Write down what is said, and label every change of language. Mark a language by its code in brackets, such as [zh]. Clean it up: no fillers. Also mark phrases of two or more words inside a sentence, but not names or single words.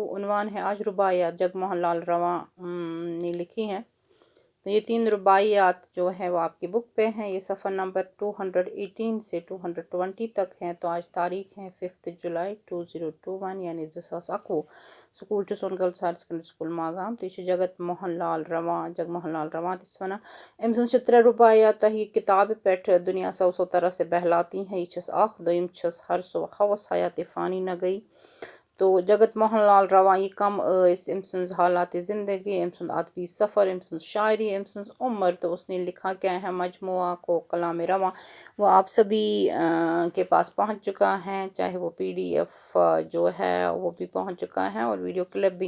[ur] عنوان ہے آج رباعیات جگموہن لال رواں نے لکھی ہیں. تو یہ 3 رباعیات جو ہے وہ آپ کی بک پہ ہیں. یہ صفحہ نمبر 218 سے 220 تک ہیں. تو آج تاریخ ہے 5 جولائی 2021 یعنی 2021 سکول ٹو سون گرلز ہائر سیکنڈری سکول ماگام. تو یہ جگموہن لال رواں [ks] تس ونان ام سن [ur] 3 رباعیات یہ کتاب پہ دنیا سو طرح سے بہلاتی ہیں. [ks] یہ چھس اخ دویم چھس [ur] ہر سو خوص حیات فانی نہ گئی. [ks] تو جگموہن لال رواں یہ کم اس ام سن حالات زندگی، ام سن ادبی سفر، ام سن شاعری، ام سن عمر. [ur] تو اس نے لکھا کیا ہے مجموعہ کو کلام رواں. وہ آپ سبھی کے پاس پہنچ چکا ہے، چاہے وہ PDF جو ہے وہ بھی پہنچ چکا ہے اور ویڈیو کلپ بھی.